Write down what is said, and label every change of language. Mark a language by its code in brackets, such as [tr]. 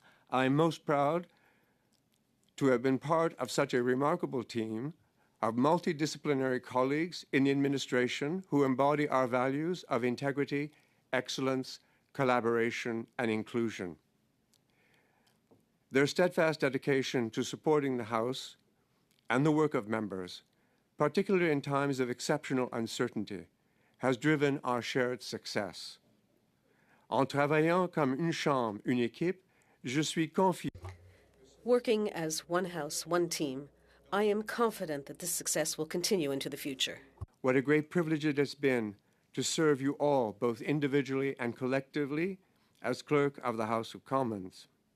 [en] I am most proud to have been part of such a remarkable team of multidisciplinary colleagues in the administration who embody our values of integrity, excellence, collaboration, and inclusion. Their steadfast dedication to supporting the House and the work of members, particularly in times of exceptional uncertainty, has driven our shared success. [fr] En travaillant comme une chambre, une équipe, je suis confiant. [en] Working as one house, one team, I am confident that this success will continue into the future. What a great privilege it has been to serve you all, both individually and collectively, as Clerk of the House of Commons.